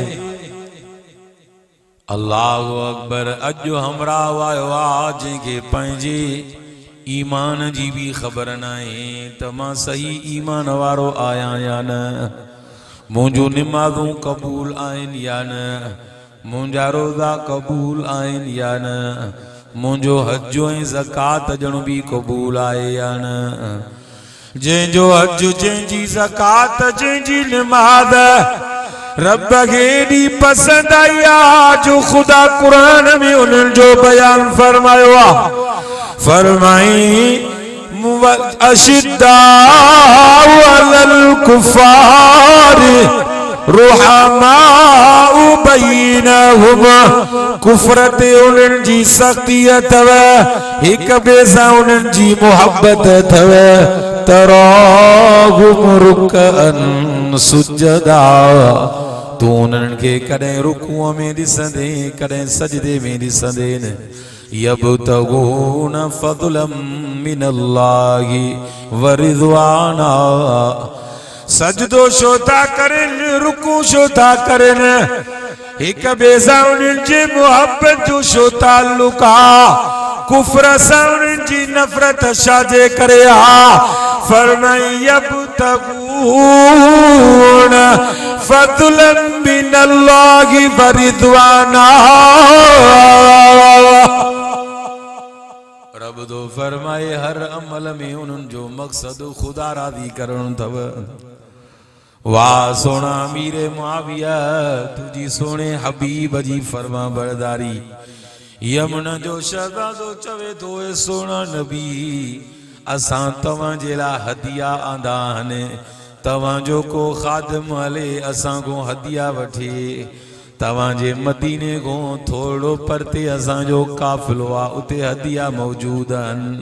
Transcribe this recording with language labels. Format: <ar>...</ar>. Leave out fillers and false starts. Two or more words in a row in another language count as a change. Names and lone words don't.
<ar>الله أكبر</ar> <sd>अॼु हमरा वायो आहे जंहिंखे पंहिंजे ईमान जी भी ख़बर नाहे त मां सही ईमान वारो आहियां या न मुंहिंजो निमाज़ूं क़बूल आहिनि या न मुंहिंजा रोज़ा क़बूल आहिनि या न मुंहिंजो हज ऐं ज़कात ॼण बि क़बूल आहे या न जंहिंजो हज जंहिंजी ज़कात जंहिंजी निमाज़ रब खे एॾी पसंदि आई आहे जो ख़ुदा कुरान में उन्हनि जो बयान फरमायो आहे फरमाई</sd> <ar>أشداء على الكفار رحماء بينهم</ar> <sd>कुफ्र ते उन्हनि जी सख़्ती अथव हिक ॿिए सां उन्हनि जी मुहब्बत अथव तराहुम</sd> <ar>ركعا سجدا</ar> <sd>तू उन्हनि खे कॾहिं रुकूअ में ॾिसंदे कॾहिं सजदे में ॾिसंदे न</sd> <ar>يبتغون فضلا من الله ورضوانا</ar> <sd>सजदो छो था करनि रुकू छो था करनि हिक ॿिए सां उन्हनि जी मुहब्बत जो छो ताल्लुक आहे कुफ्र सां उन्हनि जी नफ़रत छाजे करे आहे फरमाई</sd> <ar>يبتغون فضلا من الله ورضوانا</ar> <sd>रब तो फरमाए हर अमल में उन्हनि जो मक़सद खुदा राज़ी करणु अथव वाह सोना मीरे मुआविया तुझी सोने हबीब जी फरमा बरदारी यमन जो शहज़ादो चवे तो ए सोना नबी असां तव्हां जे लाइ हदिया आंदा आहिनि तव्हां जो को ख़ादिम हले असां को हदिया वठे तवांजे मदीने को थोड़ो परते असांजो काफिलो आ, उते हदिया मौजूद आहिनि।</sd>